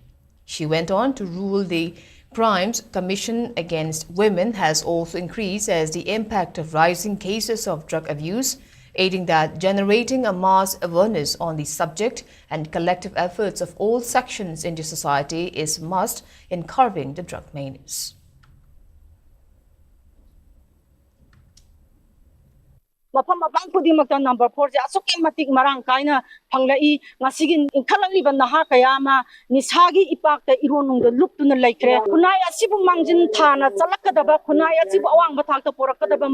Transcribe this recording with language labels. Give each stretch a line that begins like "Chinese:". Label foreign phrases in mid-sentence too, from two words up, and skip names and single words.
English: She went on to rule the crimes commission against women has also increased as the impact of rising cases of drug abuse, aiding that generating a mass awareness on the subject and collective efforts of all sections in the society is must in curbing the drug menace.
Manipuri: Mapam mapang khudimagta number 4 ja asuki matik marang kaina phanglai ngasigin inkhalaliba naha kayama nisagi ipakta ironungda luptuna laikre kunai asibu mangjin thana chalakadaba kunai asibu awang bathakta porakadaba